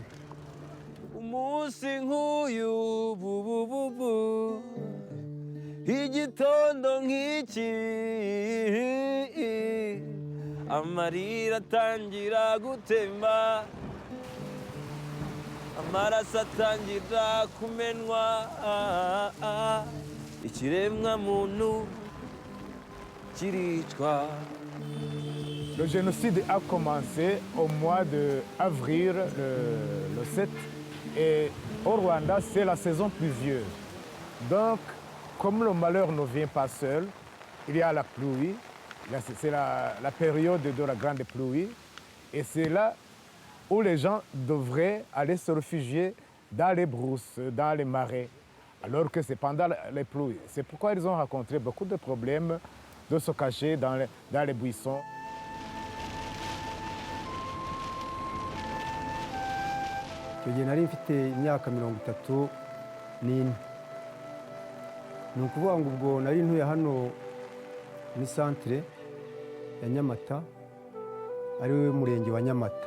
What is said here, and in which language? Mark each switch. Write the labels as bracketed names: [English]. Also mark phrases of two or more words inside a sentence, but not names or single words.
[Kinyarwanda] Umunsi nk'uyu bubububu igitondo nk'iki amarira atangira gutemba amaraso atangira kumenwa ikiremwa muntu kiricwa. [French] Le génocide a commencé au mois d'avril, le 7, et au Rwanda, c'est la saison pluvieuse. Donc, comme le malheur ne vient pas seul, il y a la pluie, c'est la période de la grande pluie, et c'est là où les gens devraient aller se réfugier dans les brousses, dans les marais, alors que c'est pendant les pluies. C'est pourquoi ils ont rencontré beaucoup de problèmes de se cacher dans les buissons. [Kinyarwanda] Igihe nari mfite imyaka 34 ni ukuvuga ngo ubwo nari ntuye hano muri centre ya Nyamata, ari we murenge wa Nyamata.